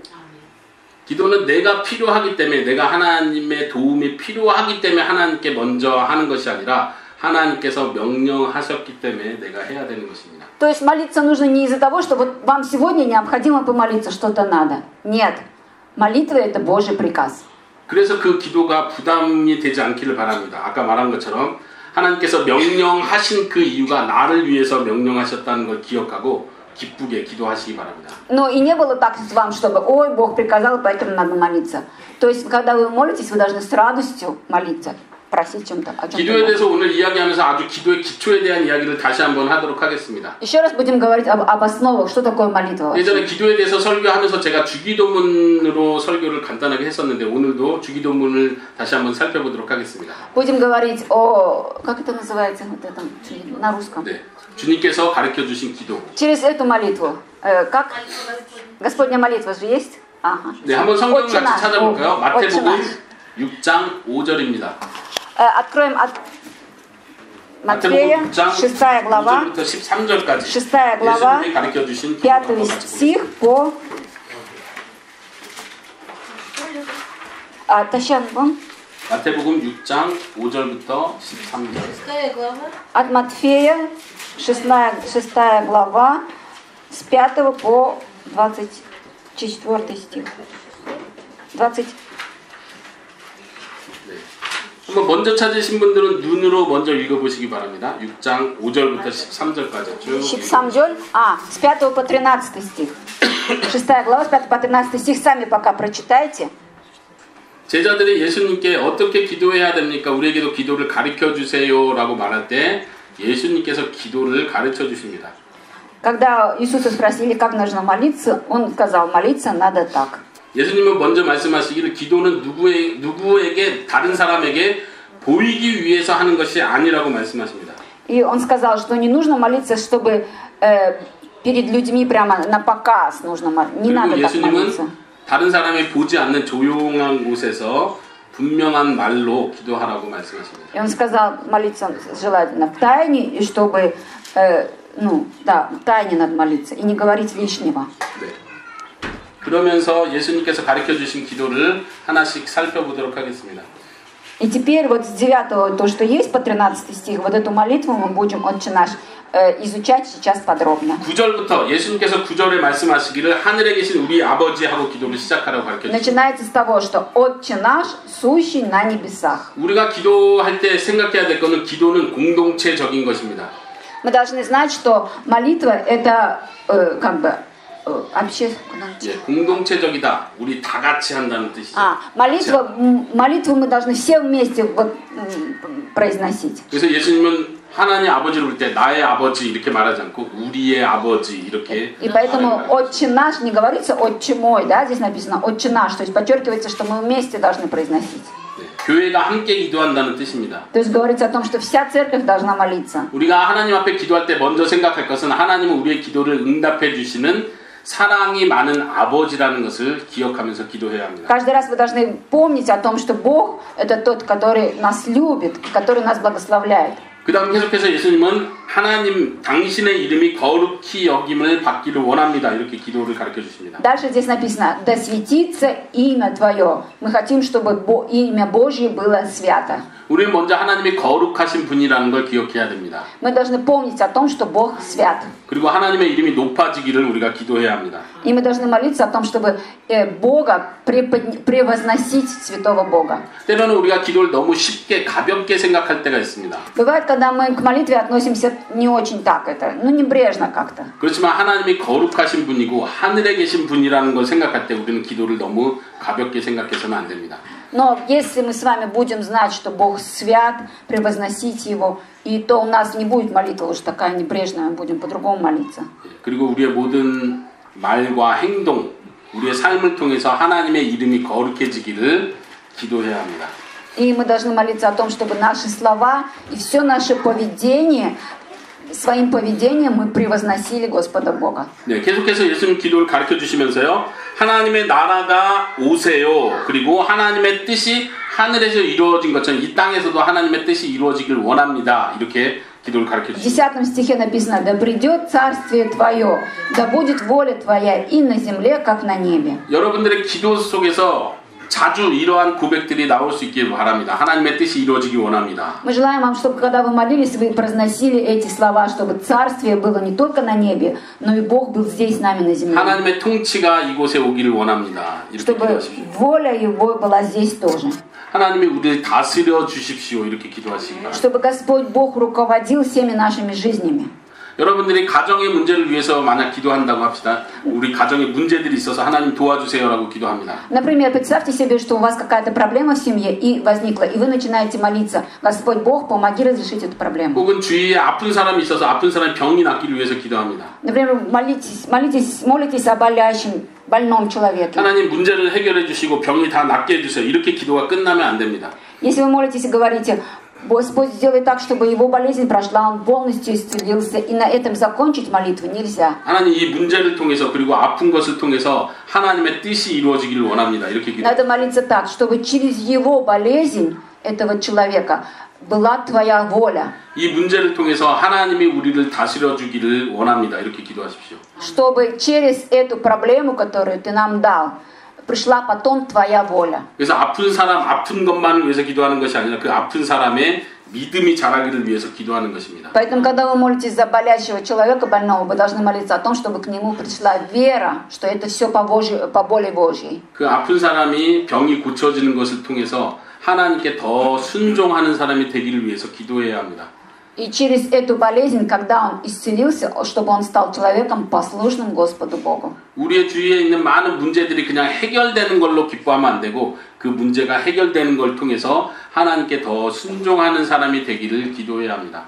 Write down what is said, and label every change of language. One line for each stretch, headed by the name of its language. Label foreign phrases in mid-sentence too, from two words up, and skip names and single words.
Korean: 기도는 내가 필요하기 때문에 내가 하나님의 도움이 필요하기 때문에 하나님께 먼저 하는 것이 아니라 하나님께서 명령하셨기 때문에 내가 해야 되는 것입니다.
Russian: То есть молиться нужно не из-за того, что вот вам сегодня необходимо помолиться, что-то надо. Нет. Молитва это Божий приказ.
Korean: 그래서 그 기도가 부담이 되지 않기를 바랍니다. 아까 말한 것처럼 하나님께서 명령하신 그 이유가 나를 위해서 명령하셨다는 걸 기억하고 기쁘게 기도하시기 바랍니다.
Russian: Но и не было так с вам, чтобы «Ой, Бог приказал, поэтому надо молиться». То есть, когда вы молитесь, вы должны с радостью молиться, просить чем-то.
Korean: 기도에 대해서 오늘 이야기하면서 아주 기도의 기초에 대한 이야기를 다시 한번 하도록 하겠습니다.
Russian: Еще раз будем говорить об основах, что такое молитва.
Korean: 예전에 기도에 대해서 설교하면서 제가 주기도문으로 설교를 간단하게 했었는데 오늘도 주기도문을 다시 한번 살펴보도록 하겠습니다.
Russian: Будем говорить о, как это называется, вот это, на русском.
Korean: 네, 주님께서 가르쳐 주신 기도.
Russian: Через эту молитву, как? Господня молитва же есть? Ага.
Korean: 네, 한번 성경을 같이 찾아볼까요? 마태복음 6장 5절입니다.
Russian: Откроем от Матфея, 6 глава,
Korean: 13절까지
Russian: 6 глава, 5 стих по...
Korean: 다시 한번. 마태복음 6장 5절부터 13절.
Russian: От Матфея, 6 глава, с 5 по 24 стих. 20.
Korean: 한번 먼저 찾으신 분들은 눈으로 먼저 읽어보시기 바랍니다. 6장 5절부터 13절까지 쭉. 13절,
Russian: с 5 по 13 стих. 6 глава, с 5 по 13 стих, сами пока прочитайте.
Korean: 제자들이 예수님께 어떻게 기도해야 됩니까? 우리에게도 기도를 가르쳐 주세요라고 말할 때 예수님께서 기도를 가르쳐 주십니다.
Russian: Когда Иисуса спросили, как нужно молиться, Он сказал, молиться надо так.
Korean: 예수님은 먼저 말씀하시기를 기도는 누구에게 다른 사람에게 보이기 위해서 하는 것이 아니라고 말씀하십니다.
Russian: И Он сказал, что не нужно молиться, чтобы перед людьми прямо на показ нужно молиться. Не надо так молиться.
Korean: 다른 사람이 보지 않는 조용한 곳에서 분명한 말로 기도하라고 말씀하십니다.
Russian: И Он сказал, молиться желательно в тайне, и чтобы, в тайне надо молиться, и не говорить лишнего.
Korean: 네. 그러면서 예수님께서 가르쳐 주신 기도를 하나씩 살펴보도록 하겠습니다.
Russian: И теперь вот с 9, то, что есть по 13 стих, вот эту молитву мы будем, Отче наш, изучать сейчас подробно.
Korean: 9절부터 예수님께서 9절에 말씀하시기를 하늘에 계신 우리 아버지하고 기도를 시작하라고 가르쳐 주십니다.
Russian: Начинается с того, что Отче наш, сущий на небесах.
Korean: 우리가 기도할 때 생각해야 될 것은 기도는 공동체적인 것입니다.
Russian: Мы должны знать, что молитва это
Korean: 예, 공동체적이다. 우리 다 같이 한다는 뜻이죠.
Russian: молитву мы должны все вместе произносить.
Korean: 그래서 예수님은 하나님 아버지를 부를 때 나의 아버지 이렇게 말하지 않고 우리의 아버지 이렇게.
Russian: И поэтому Отче наш не говорится Отче мой, да, здесь написано Отче наш, то есть подчеркивается, что мы вместе должны произносить.
Korean: 네, 교회가 함께 기도한다는 뜻입니다.
Russian: То есть говорится о том, что вся церковь должна молиться.
Korean: 우리가 하나님 앞에 기도할 때 먼저 생각할 것은 하나님은 우리의 기도를 응답해 주시는 사랑이 많은 아버지라는 것을 기억하면서 기도해야 합니다.
Russian: Каждый раз вы должны помнить о том, что Бог это тот, который нас любит, который нас благословляет.
Korean: 그 다음 계속해서 예수님은 하나님 당신의 이름이 거룩히 여김을 받기를 원합니다. 이렇게 기도를 가르쳐 주십니다.
Russian: Дальше здесь написано: «Да светится имя Твое». Мы хотим, чтобы имя Божье было свято.
Korean: 우리는 먼저 하나님이 거룩하신 분이라는 걸 기억해야 됩니다.
Russian: Мы должны помнить о том, что Бог свят.
Korean: 그리고 하나님의 이름이 높아지기를 우리가 기도해야 합니다.
Russian: И мы должны молиться о том, чтобы Бога превозносить святого Бога.
Korean: 때로는 우리가 기도를 너무 쉽게 가볍게 생각할 때가 있습니다.
Russian: Бывает, когда мы к молитве относимся не очень так, небрежно как-то.
Korean: 그렇지만 하나님이 거룩하신 분이고 하늘에 계신 분이라는 걸 생각할 때 우리는 기도를 너무 가볍게 생각해서는 안 됩니다.
Russian: Но если мы с вами будем знать, что Бог свят, превозносить Его, и то у нас не будет молитва уж такая небрежная, мы будем по-другому молиться.
Korean: 그리고 우리의 모든 말과 행동, 우리의 삶을 통해서 하나님의 이름이 거룩해지기를 기도해야 합니다.
Russian: И мы должны молиться о том, чтобы наши слова и все наше поведение, своим поведением мы превозносили Господа Бога.
Korean: 네, 계속해서 예수님 기도를 가르쳐 주시면서요. 하나님의 나라가 오세요. 그리고 하나님의 뜻이 하늘에서 이루어진 것처럼 이 땅에서도 하나님의 뜻이 이루어지길 원합니다. 이렇게 기도를 가르쳐
Russian: В
Korean: 주십니다.
Russian: 10 стихе написано: «Да придет царствие Твое, да будет воля Твоя и на земле, как на небе».
Korean: 여러분들의 기도 속에서 자주 이러한 고백들이 나올 수 있길 바랍니다. 하나님의 뜻이 이루어지길 원합니다.
Russian: Мы желаем вам, чтобы когда вы молились, вы произносили эти слова, чтобы царствие было не только на небе, но и Бог был здесь с нами на земле.
Korean: 하나님의 통치가 이곳에 오기를 원합니다. 이렇게
Russian: Чтобы
Korean: 기도하십시오.
Russian: воля Его была здесь тоже.
Korean: 하나님이 우리를 다스려 주십시오. 이렇게 기도하시기 바랍니다.
Russian: Чтобы Господь Бог руководил всеми нашими жизнями.
Korean: 여러분들이 가정의 문제를 위해서 만약 기도한다고 합시다. 우리 가정에 문제들이 있어서 하나님 도와주세요라고 기도합니다.
Russian: Например, представьте себе, что у вас какая-то проблема в семье и возникла, и вы начинаете молиться: «Господь Бог, помоги разрешить эту проблему».
Korean: 혹은 주위에 아픈 사람이 있어서 아픈 사람의 병이 낫기를 위해서 기도합니다.
Russian: Например, молитесь о больном человеке.
Korean: 하나님 문제를 해결해 주시고 병이 다 낫게 해주세요. 이렇게 기도가 끝나면 안 됩니다.
Russian: Если вы молитесь и говорите: «Господь, сделай так, чтобы его болезнь прошла, он полностью исцелился», и на этом закончить молитву нельзя.
Korean: 하나님 이 문제를 통해서 그리고 아픈 것을 통해서 하나님의 뜻이 이루어지기를 원합니다. 이렇게 기도.
Russian: Надо молиться так, чтобы через его болезнь этого человека была Твоя воля.
Korean: 이 문제를 통해서 하나님이 우리를 다스려 주기를 원합니다. 이렇게 기도하십시오.
Russian: Чтобы через эту проблему, которую Ты нам дал, пришла потом Твоя воля.
Korean: 그래서 아픈 사람 아픈 것만을 위해서 기도하는 것이 아니라 그 아픈 사람의 믿음이 자라기를 위해서 기도하는 것입니다.
Russian: Поэтому, когда вы молитесь за болящего человека, больного, вы должны молиться о том, чтобы к нему пришла вера, что это все по воле Божьей.
Korean: 그 아픈 사람이 병이 고쳐지는 것을 통해서 하나님께 더 순종하는 사람이 되기를 위해서 기도해야 합니다.
Russian: И через эту болезнь, когда он исцелился, чтобы он стал человеком, послушным Господу Богу.
Korean: 우리의 주위에 있는 많은 문제들이 그냥 해결되는 걸로 기뻐하면 안 되고 그 문제가 해결되는 걸 통해서 하나님께 더 순종하는 사람이 되기를 기도해야 합니다.